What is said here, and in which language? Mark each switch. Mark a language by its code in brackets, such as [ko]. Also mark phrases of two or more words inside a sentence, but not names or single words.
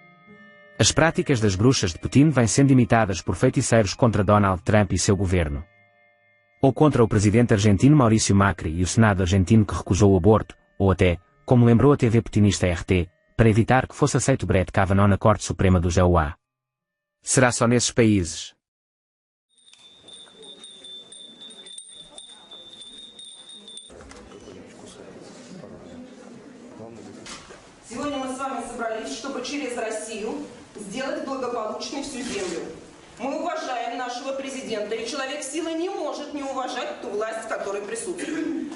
[pt] As práticas das bruxas de Putin vêm sendo imitadas por feiticeiros contra Donald Trump e seu governo. Ou contra o presidente argentino Maurício Macri e o Senado argentino que recusou o aborto, ou até, como lembrou a TV putinista RT, para evitar que fosse aceito Brett Kavanaugh na Corte Suprema do Jeová. Será só nesses países? [ru] Сегодня мы с вами собрались, чтобы через Россию сделать благополучной всю землю. Мы уважаем нашего президента, и человек силы не может не уважать ту власть, в которой присутствует.